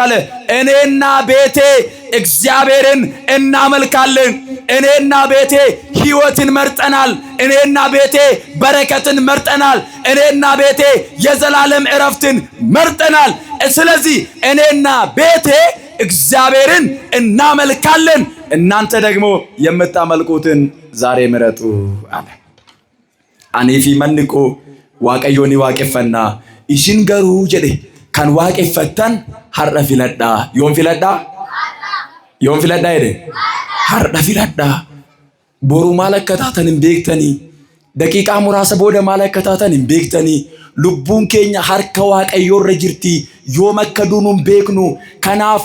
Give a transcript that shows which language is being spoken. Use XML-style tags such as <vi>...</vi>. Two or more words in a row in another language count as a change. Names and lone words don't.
<am>አለ እኔና ቤቴ እግዚአብሔርን እናመልካለን እኔና ቤቴ ሕይወትን መርጠናል እኔና ቤቴ በረከትን መርጠናል እኔና ቤቴ የዘላለም ዕረፍትን መርጠናል ስለዚህ እኔና ቤቴ እግዚአብሔርን እናመልካለን እናንተ ደግሞ የምታመልኩትን ዛሬ ምረጡ አለ አኔፊ መንቆ</am> <om>waaqayyoon waaqeffannaa isin garuu jedhe kan waaqeffattan har'a filadhaa yoom filadhaa jedhe har'a filadhaa boru maal akka taatan hin beektanii daqiiqaa muraasa booda maal akka taatan hin beektanii lubbuun keenya harka waaqayyoorra jirti yoom akka duunu hin beeknu kanaaf</om>